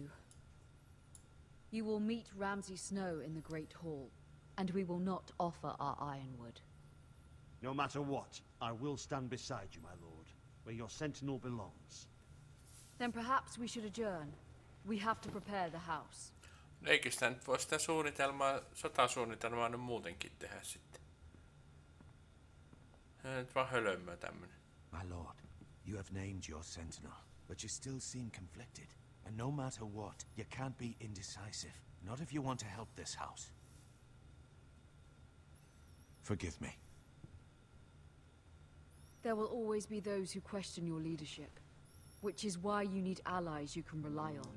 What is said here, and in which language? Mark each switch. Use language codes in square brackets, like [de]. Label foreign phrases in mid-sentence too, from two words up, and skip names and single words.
[en] You will meet Ramsay Snow in the Great Hall, and we will not offer our ironwood. No matter what, I will stand beside you, my lord, where your sentinel belongs. Then perhaps we should adjourn. We have to prepare the house. [fi] Eikö sitä nyt voi sitä suunnitelmaa, sotasuunnitelmaa nyt muutenkin tehdä sitten? Se on nyt vaan hölömmöä tämmönen. [en] My lord, you have named your sentinel, but you still seem conflicted. And no matter what, you can't be indecisive. Not if you want to help this house. Forgive me. There will always be those who question your leadership, which is why you need allies you can rely on.